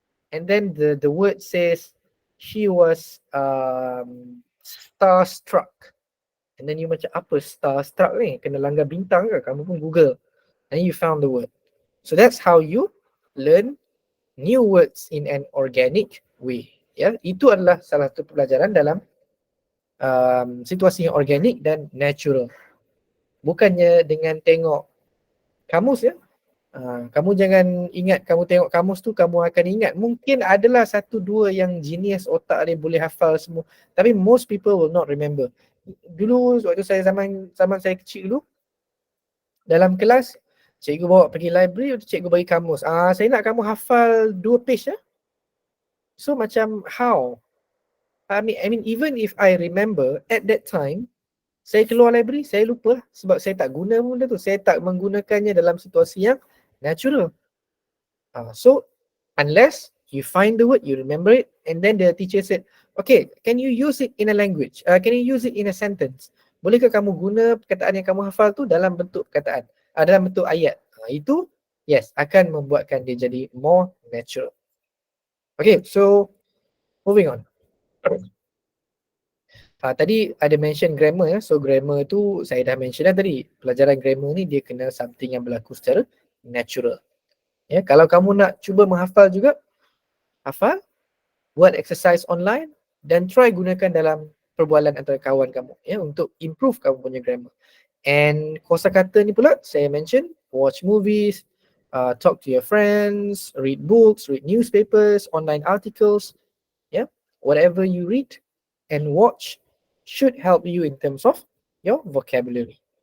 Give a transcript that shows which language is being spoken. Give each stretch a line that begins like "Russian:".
English: And then the word says, she was starstruck. And then you
Malay: macam, apa starstruck ni? Kena langgar bintang ke? Kamu pun Google.
English: And you found the word. So that's how you learn new words in an organic way.
Malay: Ya, itu adalah salah satu pelajaran dalam situasi yang organik dan natural. Bukannya dengan tengok kamus ya. Kamu jangan ingat kamu tengok kamus tu kamu akan ingat. Mungkin adalah satu dua yang genius otak dia boleh hafal semua.
English: Tapi most people will not remember.
Malay: Dulu waktu saya zaman saya kecil dulu, dalam kelas cikgu bawa pergi library, cikgu bagi kamus. Saya nak kamu hafal 2 page ya. So macam how?
English: I mean even if I remember at that time,
Malay: saya keluar library, saya lupa sebab saya tak guna benda tu. Saya tak menggunakannya dalam situasi yang natural.
English: So unless you find the word, you remember it, and then the teacher said, okay, can you use it in a language? Can you use it in a sentence?
Malay: Bolehkah kamu guna perkataan yang kamu hafal tu dalam bentuk perkataan? Dalam bentuk ayat. Itu, yes, akan membuatkan dia jadi
English: more natural. Okay, so moving on.
Malay: Tadi ada mention grammar ya. So grammar tu saya dah mention dah tadi. Pelajaran grammar ni dia kena something yang berlaku secara natural. Ya, kalau kamu nak cuba menghafal juga, hafal, buat exercise online dan try gunakan dalam perbualan antara kawan kamu ya untuk improve kamu punya grammar.
English: And
Malay: kosakata ni pula saya
English: mention watch movies, talk to your friends, read books, read newspapers, online articles, whatever you read and watch should help you in terms of your vocabulary.